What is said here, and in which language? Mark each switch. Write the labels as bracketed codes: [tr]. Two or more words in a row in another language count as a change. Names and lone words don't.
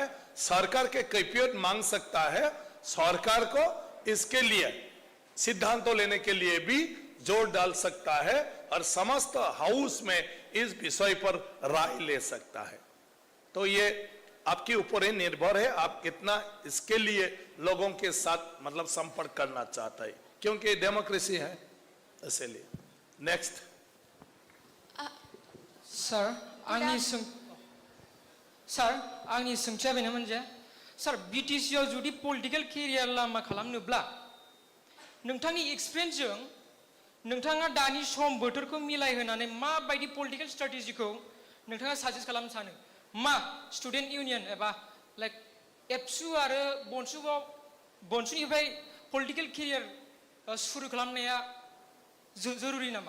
[hi] सरकार के कैफियत मांग सकता है सरकार को इसके लिए सिद्धांतों लेने के लिए भी जोर डाल सकता है और समस्त हाउस में इस विषय पर राय ले सकता है तो ये आपके ऊपर ही निर्भर है आप कितना इसके लिए लोगों के साथ मतलब संपर्क करना चाहता है क्योंकि डेमोक्रेसी है इसलिए नेक्स्ट [brx] सर आंनि सोंथिया बेनोमोन जे सर BTC आव जुदि [en] political career [brx] लामा खालामनोब्ला नोंथांनि एक्सपिरियेन्सजों नोंथाङा दानि सम बोथोरखौ मिलायहोनानै माबायदि [en] political strategyखौ [brx] नोंथाङा साजेस्ट खालामनो सानो मा [en] student union [brx] एबा लाइक एबसु आरो बनसुनिफ्राय [en] political career [brx] सुरु खालामनाया जरुरी नामा